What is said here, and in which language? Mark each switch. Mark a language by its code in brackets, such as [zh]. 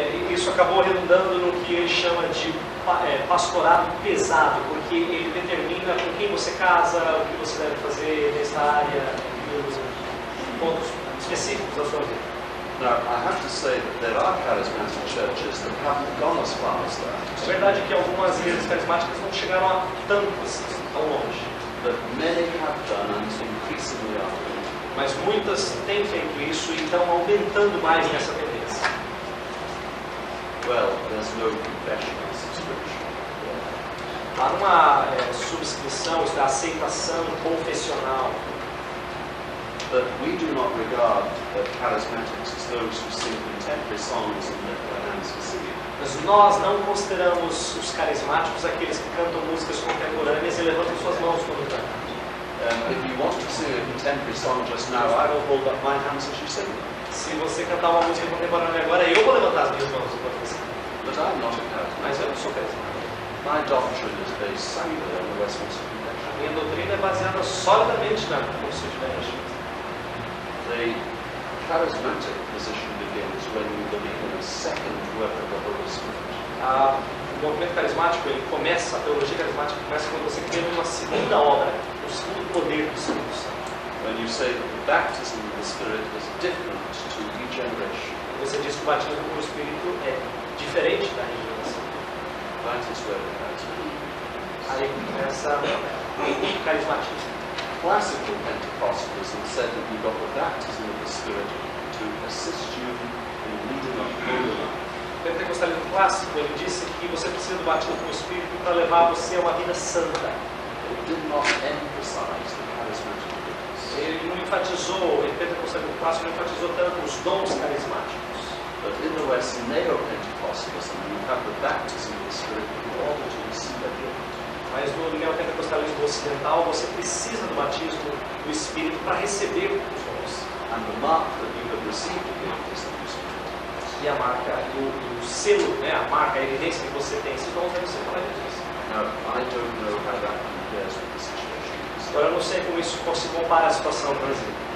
[pt] Isso acabou redundando no que ele chama de pastorado pesado, porque ele determina com quem você casa, o que você deve fazer nesta área, os pontos específicos da sua vida. [en] Now, I have to say that there are charismatic churches that haven't gone as far as that. [pt] É verdade que algumas igrejas carismáticas não chegaram a tão longe, [en] But many have done and increasingly are doing. [pt] Mas muitas têm feito isso e estão aumentando mais nessa tendência. [en] Well, there's no confession or subscription. [pt] Há uma subscrição, isso é aceitação confessional. [en] But we do not regard charismatics as those who sing contemporary songs and lift their hands for singing. [pt] Mas nós não consideramos os carismáticos aqueles que cantam músicas contemporâneas e levantam suas mãos quando cantam. [en] If you want to sing a contemporary song just now, I will hold up my hands as you sing them. [pt] Se você cantar uma música contemporânea agora, eu vou levantar as minhas mãos enquanto você canta. [en] But I'm not a charismatic. [pt] Mas eu não sou carismático. [en] My doctrine is based solely on the Westminster Confession. [pt] A minha doutrina é baseada solidamente na Confissão de Fé. [en] The charismatic position begins when you believe in a second work of the Holy Spirit. [pt] O movimento carismático, ele começa, a teologia carismática começa quando você crê numa segunda obra, no segundo poder do Espírito Santo. [en] When you say that the baptism of the Spirit is different to regeneration. [pt] Você diz que o batismo com o Espírito é diferente da regeneração. [en] That is where the charismatic begins. [pt] Aí começa o carismatismo. [en] Classical Pentecostalism said that you got the baptism of the Spirit to assist you in leading a holy life. [pt] O pentecostalismo clássico, ele disse que você precisa do batismo com o Espírito para levar você a uma vida santa. [en] It did not emphasize the charismatic gifts. [pt] Ele não enfatizou, o pentecostalismo clássico não enfatizou tanto os dons carismáticos. [en] But in the West, neo-Pentecostalism, you have the baptism of the Spirit in order to receive a gift. [pt] Mas no neopentecostalismo ocidental, você precisa do batismo do Espírito para receber os dons. [en] And the mark that you have received a gift is that you speak. [pt] E a marca, o selo, né, a marca, a evidência que você tem esses dons deve ser para Jesus. [en] Now, I don't know how that compares with the situation. [pt] Agora eu não sei como isso se compara à situação no Brasil.